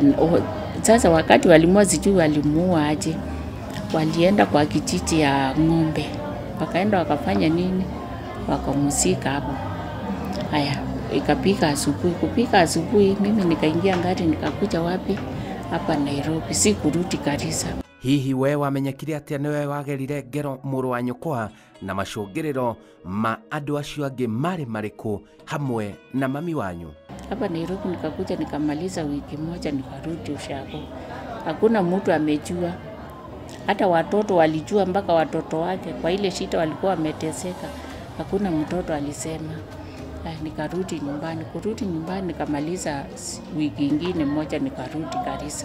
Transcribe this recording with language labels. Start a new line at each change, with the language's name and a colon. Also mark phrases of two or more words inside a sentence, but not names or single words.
Swahili: Sasa wakati walimua, sijui walimuua aje, walienda kwa kijiji ya ng'ombe, wakaenda wakafanya nini, wakamuzika hapo. Haya, ikapika asubuhi. Kupika asubuhi, mimi nikaingia ngari nikakuja wapi? Hapa Nairobi, si kurudi Garissa.
Kikuyu: Hihi we wamenyekire atia niwe wagerire ngero muru wa nyukwa na macungiriro ma andu acio angi mari mariku hamwe na mami wanyu?
Swahili: Hapa Nairobi nikakuja nikamaliza wiki moja nikarudi ushago. Hakuna mtu amejua. Hata watoto walijua, mpaka watoto wake kwa ile shida walikuwa wameteseka. Hakuna mtoto alisema. Nikarudi nyumbani. Kurudi nyumbani nikamaliza wiki ingine moja nikarudi Garissa.